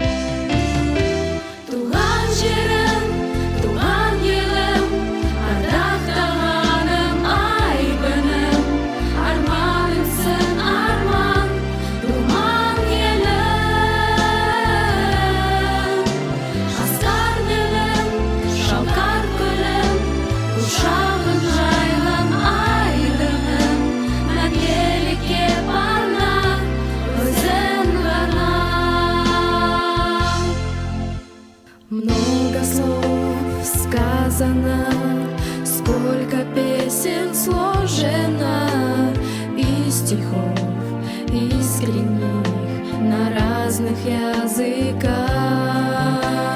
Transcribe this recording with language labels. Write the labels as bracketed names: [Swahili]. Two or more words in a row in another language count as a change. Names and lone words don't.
[Kazakh] Туған жерім, туған елім, ардақтағаным айбыным, арманымсың арман, туған елім. Асқар нілім, шалқар гүлім, құшағын жайған айдыным, мәңгілікке бармақ өзің ғана. [Russian] Много слов сказано, сколько песен сложено, из стихов искренних на разных языках.